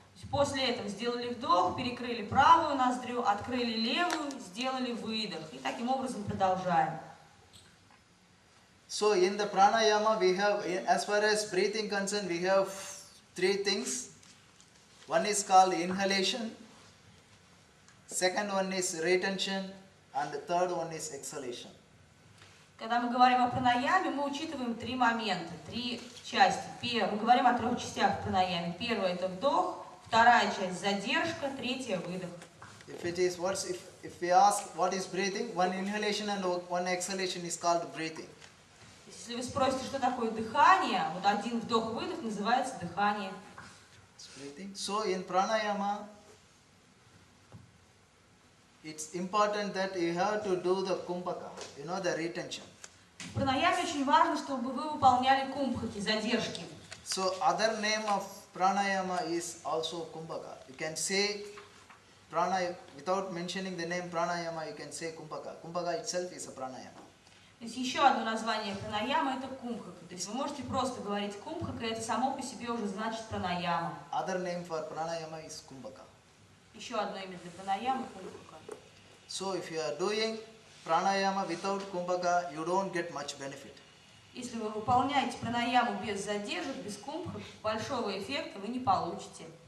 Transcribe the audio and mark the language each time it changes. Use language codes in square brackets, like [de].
[ru] После этого сделали вдох, перекрыли правую ноздрю, открыли левую, сделали выдох. И таким образом продолжаем. [en] So in the pranayama we have, as far as breathing concerned, we have three things. One is called inhalation, second one is retention, and the third one is exhalation. [ru] Когда мы говорим о пранаяме, мы учитываем три момента, три части. Мы говорим о трех частях пранаяме. Первая – это вдох, вторая часть – задержка, третья – выдох. [en] If we ask what is breathing, one inhalation and one exhalation is called breathing. [ru] Если вы спросите, что такое дыхание, вот один вдох-выдох называется дыхание. [en] So in pranayama, it's important that you have to do the kumbhaka, the retention. [ru] В пранаяме очень важно, чтобы вы выполняли кумбхаки, задержки. [en] So other name of pranayama is also kumbhaka. You can say pranayama without mentioning the name pranayama. You can say kumbhaka. Kumbhaka itself is a pranayama. [ru] То есть еще одно название пранаяма – это кумбхака. То есть вы можете просто говорить кумбхака, и это само по себе уже значит пранаяма. [en] Other name for pranayama is kumbhaka. [ru] Еще одно имя для пранаямы – кумбхака. [en] So if you are doing pranayama without kumbhaka, you don't get much benefit. [ru] Если вы выполняете пранаяму без задержек, без кумбхак, большого эффекта вы не получите.